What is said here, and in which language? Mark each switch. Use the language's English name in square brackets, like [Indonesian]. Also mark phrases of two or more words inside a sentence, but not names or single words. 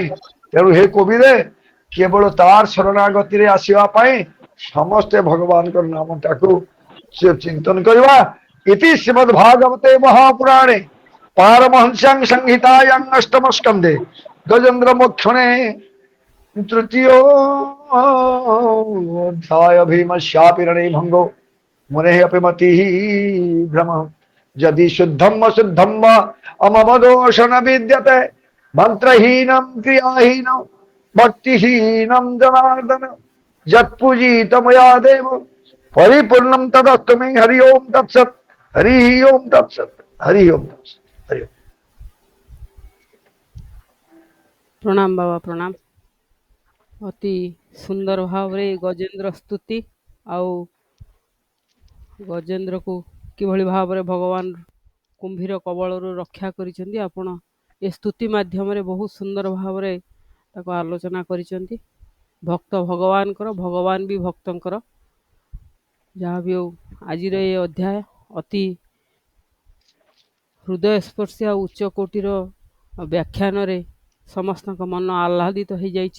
[Odia] ତେଣୁ ହେ କବିରେ, କେବଳ ତାର ଶରଣାଗତିରେ ଆସିବା ପାଇଁ ସମସ୍ତେ ଭଗବାନଙ୍କର ନାମଟାକୁ ଚିନ୍ତନ କରିବା। [Sanskrit] ଇତି ଶ୍ରୀମଦ୍ ଭାଗବତେ ମହାପୁରାଣେ ପାରମହଂସ୍ୟାଂ ସଂହିତାୟାଂ ଅଷ୍ଟମ ସ୍କନ୍ଧେ ଗଜେନ୍ଦ୍ର ମୋକ୍ଷଣେ ତୃତୀୟ ଅଧ୍ୟାୟ ଭୀମସ୍ୟାପି ରଣେ ଭଙ୍ଗो मुने अपि मति भ्रम यदि शुद्धम अशुद्धम वा अममदोष न विद्यते मंत्रहीनम क्रियाहीनम भक्तिहीनम जनार्दन यत्पूजित मया देव परिपूर्णम तदस्तु मे। हरि ओम तत्सत, हरि ओम तत्सत, हरि ओम तत्सत, हरि ओम। [Odia] ପ୍ରଣାମ ବାବା ପ୍ରଣାମ। ଅତି ସୁନ୍ଦର ଭାବ ରେ ଗଜେନ୍ଦ୍ର ସ୍ତୁତି ଆଉ ଗଜେନ୍ଦ୍ର କୋ किभଳି ଭାବରେ ଭଗବାନ କୁମ୍ଭୀର କବଳରୁ ରକ୍ଷା କରିଛନ୍ତି, ଆପଣ ଏ ସ୍ତୁତି ମାଧ୍ୟମରେ ବହୁତ ସୁନ୍ଦର ଭାବରେ ତାକୁ ଆଲୋଚନା କରିଛନ୍ତି। ଭକ୍ତ ଭଗବାନଙ୍କର, ଭଗବାନ ବି ଭକ୍ତଙ୍କର। ଯାହା ବି ହଉ, ଆଜିର ଏ ଅଧ୍ୟାୟ ଅତି ହୃଦୟସ୍ପର୍ଶୀ ଆଉ ଉଚ୍ଚ କୋଟିର ବ୍ୟାଖ୍ୟାନରେ ସମସ୍ତଙ୍କ ମନ ଆହ୍ଲାଦିତ ହୋଇଯାଇଛି।